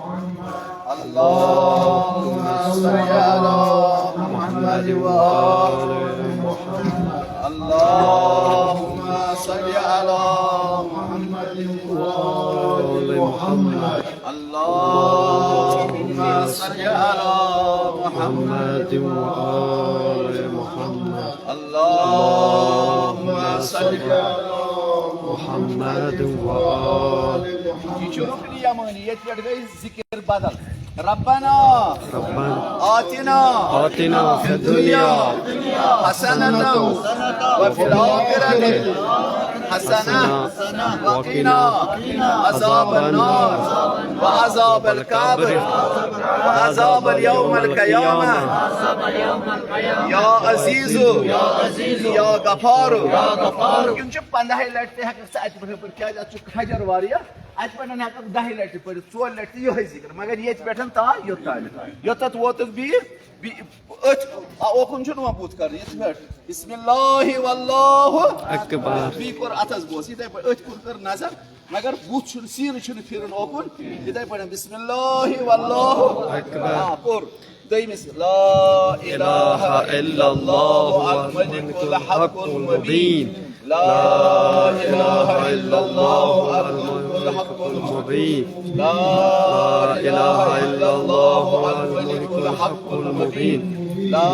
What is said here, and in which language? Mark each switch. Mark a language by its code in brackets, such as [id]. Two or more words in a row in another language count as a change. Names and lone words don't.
[ar] اللهم صل على محمد وآل اللهم صل على محمد وآل محمد اللهم صل على محمد وآل محمد اللهم صل على محمد وآل [ks] یہ چھُ رُکنہِ یمانی ییٚتہِ پٮ۪ٹھ گٔے ذِکر بدل [ar] ربنا آتنا في الدنيا حسنة وفي الآخرة حسنة وقنا عذاب النار وعذاب القبر وعذاب اليوم القيامة يا عزيز يا غفار [ks] يمكن 15 لٹہِ تہِ ہٮ۪ککھ ژٕ اَتہِ پٮ۪ٹھ پٔرِتھ کیٛازِ اَتھ چھُ کھجر واریاہ اتہِ پٮ۪ٹھ ہٮ۪ککھ 10 لٹہِ پٔرِتھ 4 لٹہِ تہِ یِہوٚے ذِکر مگر ییٚتہِ پٮ۪ٹھ تام یوٚتام یوٚتَتھ ووتُکھ بِہِتھ أتھۍ اوکُن چھُنہٕ وۄنۍ بُتھ کَرُن یِتھ پٲٹھۍ [ar] بسم اللہ واللہ اکبر [ks] بیٚیہِ کوٚر اَتھس بوس یِتھَے پٲٹھۍ أتھۍ کُن کٔر نظر مگر بُتھ چھُنہٕ سیٖنہٕ چھُنہٕ پھِرُن اوکُن یِتھَے پٲٹھۍ بسم [ar] اللہ واللہ [ks] کوٚر دوٚیمِس [ar] لا إله إلا الله الملك الحق المبين لا إله إلا الله الملك الحق المبين لا إله إلا الله الملك الحق المبين لا